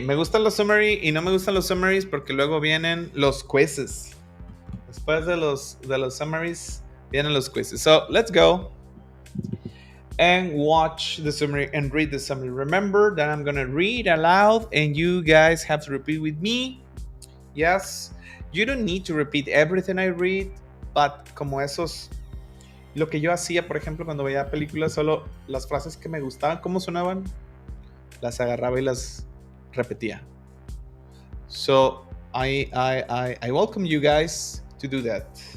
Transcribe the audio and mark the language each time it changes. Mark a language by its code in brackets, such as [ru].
[es] Me gustan los summary y no me gustan los summaries porque luego vienen los quizzes. Después de los summaries vienen los quizzes. [en] So, let's go and watch the summary and read the summary. Remember that I'm going to read aloud and you guys have to repeat with me. Yes, you don't need to repeat everything I read, but [es] como esos, lo que yo hacía, por ejemplo, cuando veía películas, solo las frases que me gustaban, cómo sonaban, las agarraba y las repetía. [en] So, I welcome you guys to do that.